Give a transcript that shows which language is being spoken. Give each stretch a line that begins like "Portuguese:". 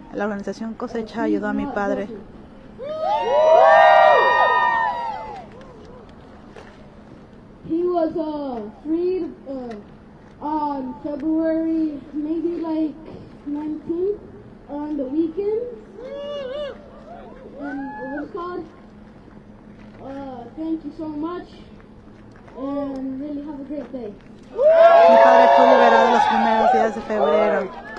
Spanish: La organización Cosecha ayudó a mi padre.
English: He was freed on February, maybe like 19th, on the weekend. And it was called. Thank you so much, and really have a great day.
Spanish: Mi padre fue liberado los primeros días de febrero.